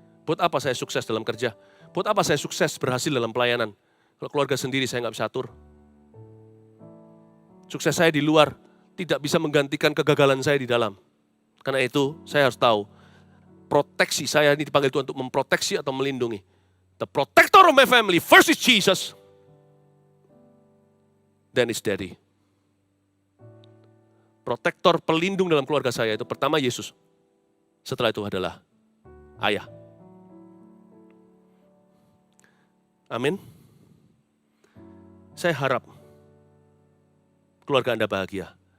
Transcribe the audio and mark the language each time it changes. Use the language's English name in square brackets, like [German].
[Indonesian] Buat apa saya sukses dalam kerja? Buat apa saya sukses berhasil dalam pelayanan? Kalau keluarga sendiri saya nggak bisa atur. Sukses saya di luar tidak bisa menggantikan kegagalan saya di dalam. Karena itu saya harus tahu, proteksi saya ini dipanggil Tuhan untuk memproteksi atau melindungi. [English] The protector of my family, first is Jesus, then is Daddy. [Indonesian] Protektor pelindung dalam keluarga saya itu pertama Yesus, setelah itu adalah ayah. Amin. Saya harap keluarga Anda bahagia.